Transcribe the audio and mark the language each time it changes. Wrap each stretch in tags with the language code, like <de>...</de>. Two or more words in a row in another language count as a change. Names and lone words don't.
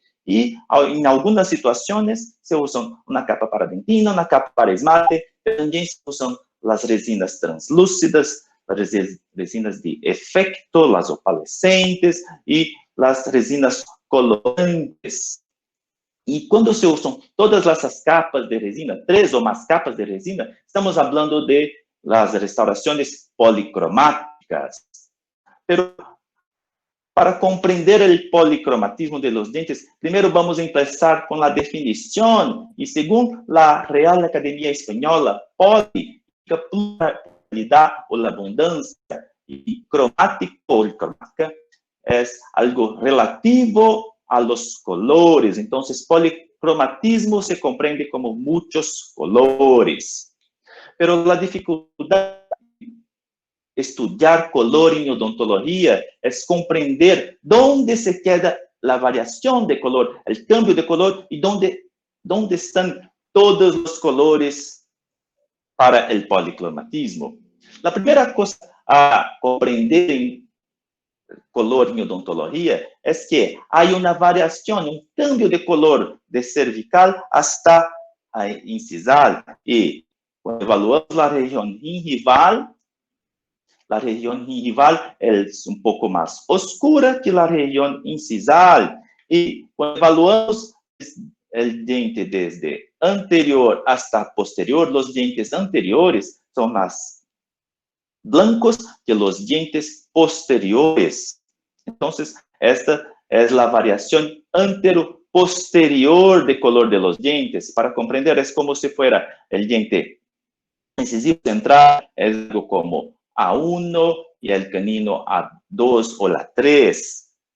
<es>Y en algunas situaciones se usan una capa para dentina, una capa para esmalte, pero también se usan las resinas translúcidas, las resinas de efecto, las opalescentes y las resinas colorantes.</es> <pt>E quando se usam todas essas capas de resina, 3 ou mais capas de resina, estamos falando de las restaurações policromáticas. Pero para compreender o policromatismo</pt> <es>de los dientes,</es> <pt>primeiro vamos começar com a definição, e segundo a Real Academia Espanhola, poli significa pluralidade ou abundância, e cromático ou cromática é algo relativo a</pt> <es>los colores. Entonces, policromatismo se comprende como muchos colores. Pero la dificultad de estudiar color en odontología es comprender dónde se queda la variación de color, el cambio de color y dónde están todos los colores para el policromatismo. La primera cosa a comprender en color</es> <pt>em odontologia é que há uma variação,</pt> <es>cambio de color de cervical hasta a incisal.</es> <pt>E quando evaluamos a região gingival é pouco mais oscura que a região incisal. E quando evaluamos o dente desde anterior hasta posterior, os dentes anteriores são mais blancos que</pt> <es>los dientes posteriores. Entonces, esta es la variación antero-posterior de color de los dientes. Para comprender, es como si fuera el diente incisivo central, es algo como A1 y el canino A2 o la 3.</es>